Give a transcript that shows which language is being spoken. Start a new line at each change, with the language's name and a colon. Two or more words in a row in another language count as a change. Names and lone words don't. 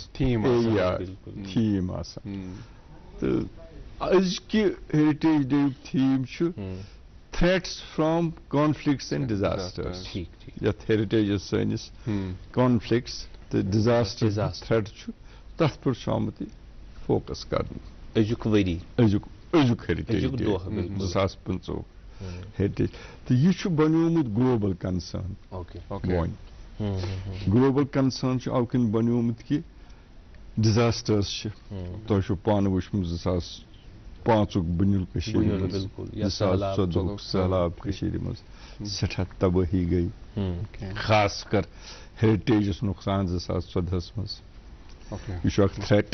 Kashmiri: تھیٖم آسان تہٕ أزکہِ
English: heritage day
Kashmiri: یُک تھیٖم چھُ
English: threats from conflicts and disasters
Kashmiri: یتھ ہیرِٹیجس سٲنِس کانفلکٹس تہٕ
English: disaster threat
Kashmiri: چھُ تتھ پٮ۪ٹھ چھُ آمُت یہِ فوکس کرنہٕ أزیُک
English: heritage day
Kashmiri: 2015 ہیرِٹیج تہٕ یہِ چھُ بنیومُت
English: global concern
Kashmiri: وۄنۍ
English: global concern
Kashmiri: چھُ اَوٕ کِنۍ بنیومُت کہِ ڈِزاسٹٲرٕس چھِ تۄہہِ چھُو پانہٕ وٕچھمُت 2005 بُنیُل کٔشیٖرِ منٛز 2014 سہلاب کٔشیٖرِ منٛز سٮ۪ٹھاہ تبٲہی گٔے خاص کر ہیرِٹیجَس نۄقصان 2014 منٛز یہِ چھُ اکھ تھریٹ